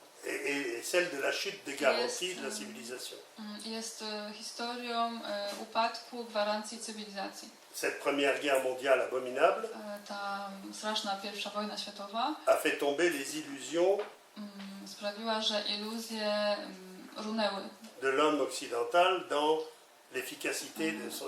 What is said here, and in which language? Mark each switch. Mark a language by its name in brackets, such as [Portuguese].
[French] est celle de la chute des garanties de la civilisation. [Polish] jest historią upadku gwarancji cywilizacji. [French] Cette première guerre mondiale abominable [Polish] Ta straszna pierwsza wojna światowa [French] a fait tomber les illusions [Polish] sprawiła, że iluzje runęły. [French] de l'homme occidental dans l'efficacité de sa